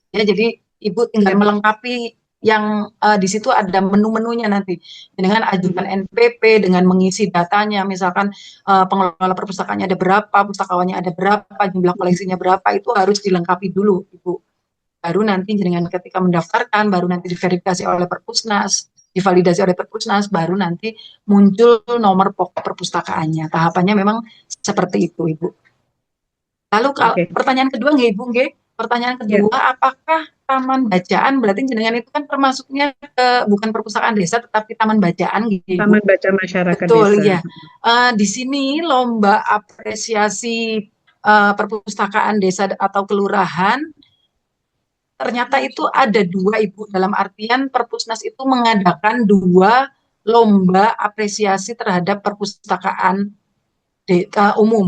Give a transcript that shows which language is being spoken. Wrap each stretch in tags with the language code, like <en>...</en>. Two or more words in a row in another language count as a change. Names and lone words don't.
<id>Jadi Ibu tinggal melengkapi yang di situ ada menu-menunya nanti dengan ajukan NPP, dengan mengisi datanya, misalkan pengelola perpustakaannya ada berapa, pustakawannya ada berapa, jumlah koleksinya berapa, itu harus dilengkapi dulu Ibu. Baru nanti dengan ketika mendaftarkan, baru nanti diverifikasi oleh Perpusnas, divalidasi oleh Perpusnas, baru nanti muncul nomor pokok perpustakaannya. Tahapannya memang seperti itu, Ibu. Lalu kalau Oke. pertanyaan kedua nggih, Ibu nggih? Pertanyaan kedua, apakah taman bacaan berarti jenengan itu kan termasuknya bukan perpustakaan desa tetapi taman bacaan gitu, Ibu? Taman Baca Masyarakat Betul, Desa. ya. Di sini lomba apresiasi perpustakaan desa atau kelurahan ternyata itu ada dua Ibu, dalam artian Perpusnas itu mengadakan dua lomba apresiasi terhadap perpustakaan umum.</id>